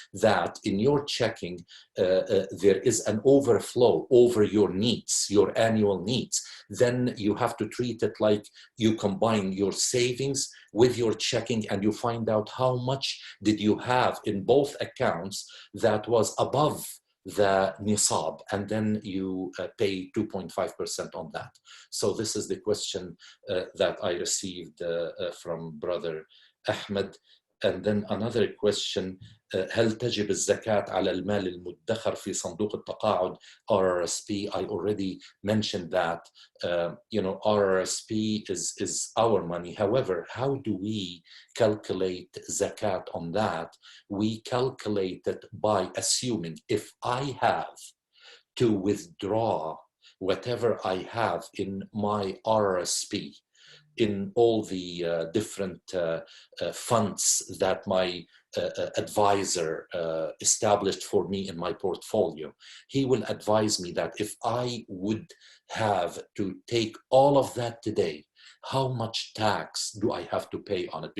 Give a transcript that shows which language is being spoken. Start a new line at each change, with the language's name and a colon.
English: that in your checking, there is an overflow over your needs, your annual needs, then you have to treat it like you combine your savings with your checking, and you find out how much did you have in both accounts that was above the nisab, and then you pay 2.5% on that. So this is the question that I received from Brother Ahmed. And then another question,
Arabic: هل تجب الزكاة على المال المدخر في صندوق التقاعد RRSP?
English: I already mentioned that, RRSP is our money. However, how do we calculate zakat on that? We calculate it by assuming if I have to withdraw whatever I have in my RRSP, in all the different funds that my advisor established for me in my portfolio, he will advise me that if I would have to take all of that today, how much tax do I have to pay on it?